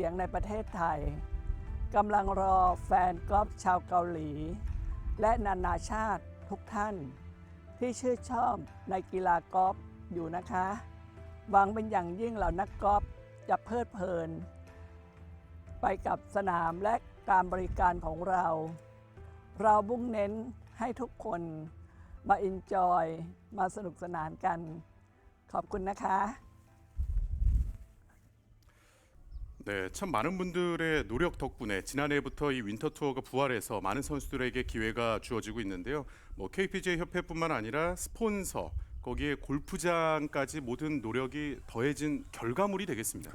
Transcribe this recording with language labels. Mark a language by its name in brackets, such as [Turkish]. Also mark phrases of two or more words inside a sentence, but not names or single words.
[Thai] ยงในประเทศไทยกำลังรอแฟนกอล์ฟชาวเกาหลี และนานาชาติทุกท่าน ที่ชื่นชอบในกีฬากอล์ฟอยู่นะคะหวังเป็นอย่างยิ่งเหล่านักกอล์ฟจะเพลิดเพลิน ไปกับสนามและการบริการของเรา เรามุ่งเน้นให้ทุกคนมาเอนจอยมาสนุกสนานกัน ขอบคุณนะคะ [Korean] 네, 참 많은 분들의 노력 덕분에 지난해부터 이 윈터 투어가 부활해서 많은 선수들에게 기회가 주어지고 있는데요. 뭐 KPGA 협회뿐만 아니라 스폰서, 거기에 골프장까지 모든 노력이 더해진 결과물이 되겠습니다.